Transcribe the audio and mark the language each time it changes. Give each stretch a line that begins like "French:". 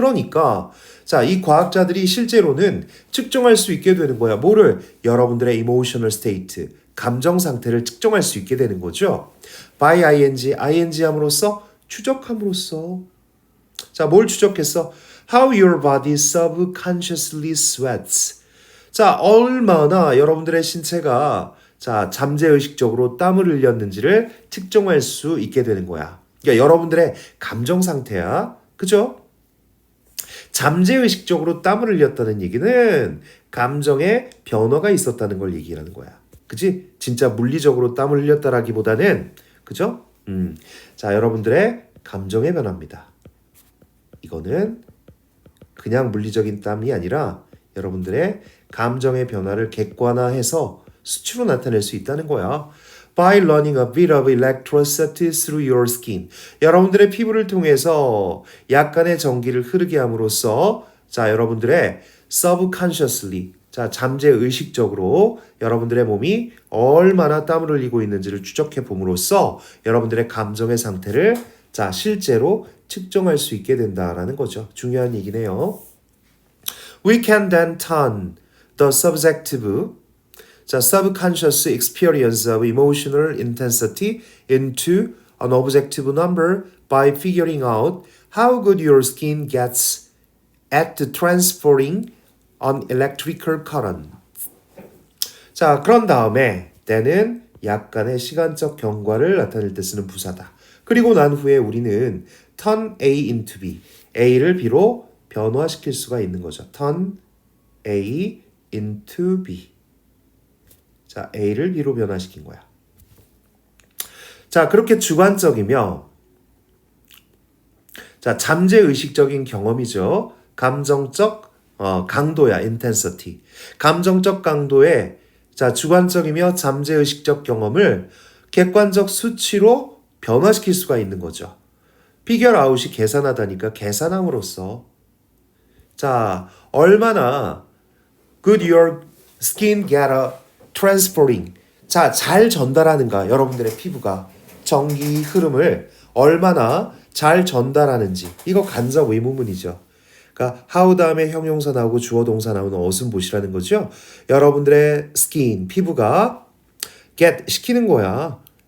Korean: 그러니까 자, 이 과학자들이 실제로는 측정할 수 있게 되는 거야. 뭐를? 여러분들의
English: emotional state,
Korean: 감정 상태를 측정할 수 있게 되는 거죠. by ing 함으로써 추적함으로써 자, 뭘 추적했어?
English: How your body subconsciously sweats.
Korean: 자, 얼마나 여러분들의 신체가 자, 잠재의식적으로 땀을 흘렸는지를 측정할 수 있게 되는 거야. 그러니까 여러분들의 감정 상태야. 그죠? 잠재의식적으로 땀을 흘렸다는 얘기는 감정의 변화가 있었다는 걸 얘기하는 거야. 그치? 진짜 물리적으로 땀을 흘렸다라기보다는 그죠? 자, 여러분들의 감정의 변화입니다. 이거는 그냥 물리적인 땀이 아니라 여러분들의 감정의 변화를 객관화해서 수치로 나타낼 수 있다는 거야.
English: By running a bit of electricity through your skin.
Korean: 여러분들의 피부를 통해서 약간의 전기를 흐르게 함으로써 자, 여러분들의 subconsciously 자, 잠재의식적으로 여러분들의 몸이 얼마나 땀을 흘리고 있는지를 추적해 봄으로써 여러분들의 감정의 상태를 자, 실제로 측정할 수 있게 된다라는 거죠. 중요한 얘기네요.
English: We can then turn the subjective 자, subconscious experience of emotional intensity into an objective number by figuring out how good your skin gets at transferring an electrical current.
Korean: 자, 그런 다음에 때는 약간의 시간적 경과를 나타낼 때 쓰는 부사다. 그리고 난 후에 우리는 turn A into B, A를 B로 변화시킬 수가 있는 거죠.
English: turn A into B.
Korean: 자, A를 B로 변화시킨 거야. 자, 그렇게 주관적이며 자, 잠재의식적인 경험이죠. 감정적 강도야, intensity. 감정적 강도의 자, 주관적이며 잠재의식적 경험을 객관적 수치로 변화시킬 수가 있는 거죠. figure out이 계산하다니까 계산함으로써 자, 얼마나
English: good your skin get a transferring.
Korean: 자, 잘 전달하는가 여러분들의 피부가 전기 흐름을 얼마나 잘 전달하는지. 이거 간접 의문문이죠. 그러니까 how 다음에 형용사 나오고 주어 동사 나오는 어순 보시라는 거죠. 여러분들의 skin, 피부가 get 시키는 거야.